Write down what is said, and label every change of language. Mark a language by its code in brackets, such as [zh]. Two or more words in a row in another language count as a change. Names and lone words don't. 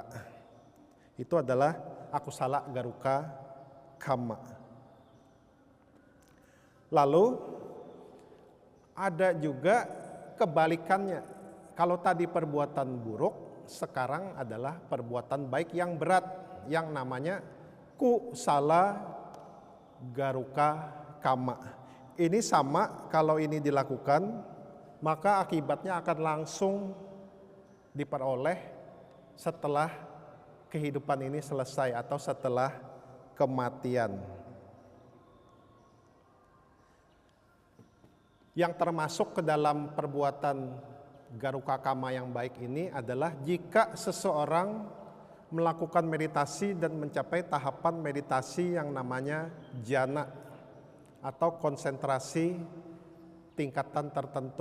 [id] Itu adalah [pi] akusala garuka kamma. [id] Lalu ada juga kebalikannya. Kalau tadi perbuatan buruk, sekarang adalah perbuatan baik yang berat, yang namanya [pi] kusala garuka kamma. [id] Ini sama, kalau ini dilakukan, maka akibatnya akan langsung diperoleh setelah kehidupan ini selesai atau setelah kematian. Yang termasuk ke dalam perbuatan [pi] garuka kamma [id] yang baik ini adalah jika seseorang melakukan meditasi dan mencapai tahapan meditasi yang namanya jhana atau konsentrasi tingkatan tertentu.